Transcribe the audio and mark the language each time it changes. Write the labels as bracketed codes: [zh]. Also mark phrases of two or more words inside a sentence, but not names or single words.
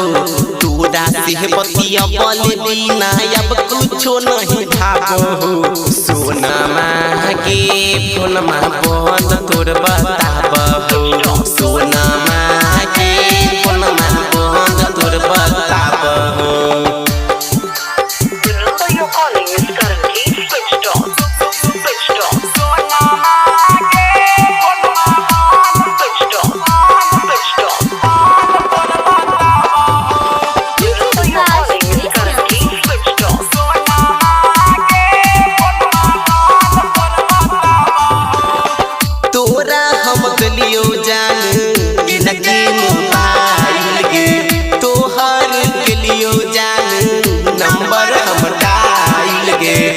[bho] तोरा से बतिया बोले बिना अब कुछो नहीं भाव हो। सोनमा के फोनमा बंद तोर बताब हो। सोनमा के फोनमा बंद तोर बताब हो। [en] The number you're calling is currently switched off. Switched off. Switched off. Switched off. The number you're calling is currently switched off. [bho] तोरा हम गलियो जान लगे मोबाइल गे। तोहर गलियो जान नंबर हम डायल गे।